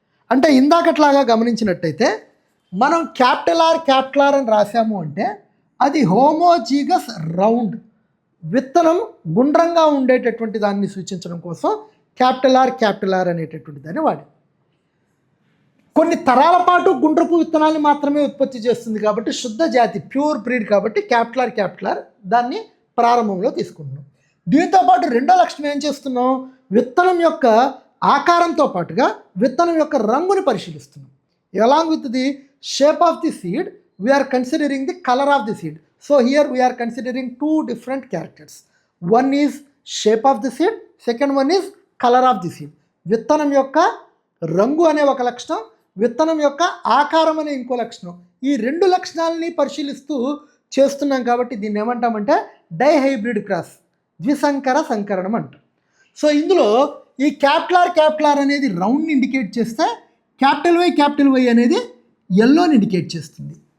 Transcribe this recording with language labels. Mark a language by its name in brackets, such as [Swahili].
[Telugu] అంటే ఇందాకట్లాగా గమనించినట్టయితే మనం క్యాపిటల్ ఆర్ అని రాసాము అంటే అది హోమోజీగస్ రౌండ్, విత్తనం గుండ్రంగా ఉండేటటువంటి దాన్ని సూచించడం కోసం క్యాపిటల్ ఆర్ అనేటటువంటి దాన్ని వాడి కొన్ని తరాల పాటు గుండ్రపు విత్తనాన్ని మాత్రమే ఉత్పత్తి చేస్తుంది కాబట్టి శుద్ధ జాతి, ప్యూర్ బ్రీడ్ కాబట్టి క్యాపిటల్ ఆర్ దాన్ని ప్రారంభంలో తీసుకుంటున్నాం. దీంతో పాటు రెండో లక్షణం ఏం చేస్తున్నాం, విత్తనం యొక్క ఆకారంతో పాటుగా విత్తనం యొక్క రంగుని పరిశీలిస్తున్నాం. [English] Along with the shape of the seed we are considering the colour of the seed. So here we are considering 2 different characters. One is shape of the seed, second one is color of the seed. [Telugu] విత్తనం యొక్క రంగు అనే ఒక లక్షణం, విత్తనం యొక్క ఆకారం అనే ఇంకో లక్షణం. ఈ 2 లక్షణాలని పరిశీలిస్తూ చేస్తున్నాం కాబట్టి దీన్ని ఏమంటామంటే డైహైబ్రిడ్ క్రాస్, ద్విసంకర సంకరణం అంటాం. సో ఇందులో ఈ క్యాపిటల్ ఆర్ అనేది రౌండ్ని ఇండికేట్ చేస్తే క్యాపిటల్ వై అనేది ఎల్లోని ఇండికేట్ చేస్తుంది.